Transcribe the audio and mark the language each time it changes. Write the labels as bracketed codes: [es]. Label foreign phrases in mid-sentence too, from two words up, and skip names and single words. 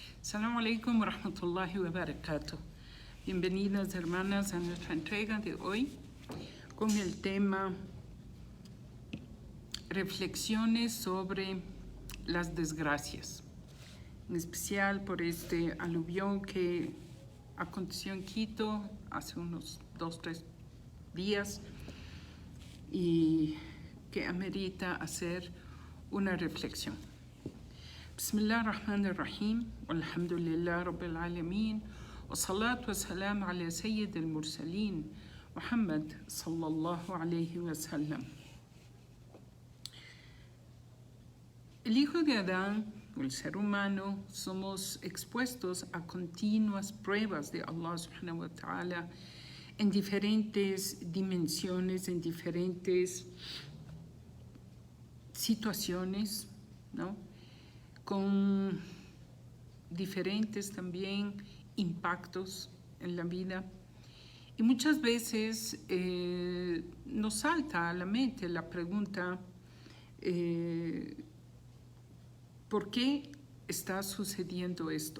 [ar] السلام عليكم ورحمة الله وبركاته. [es] Bienvenidas hermanas a nuestra entrega de hoy con el tema reflexiones sobre las desgracias, en especial por este aluvión que aconteció en Quito hace unos 2-3 días y que amerita hacer una reflexión. [ar] بسم الله الرحمن الرحيم، والحمد لله رب العالمين، والصلاة والسلام على سيد المرسلين، محمد صلى الله عليه وسلم. [es] El hijo de Adán, el ser humano, somos expuestos a continuas pruebas de Allah [ar] سبحانه وتعالى [es] en diferentes dimensiones, en diferentes situaciones, ¿no? Con diferentes también impactos en la vida. Y muchas veces nos salta a la mente la pregunta, ¿por qué está sucediendo esto?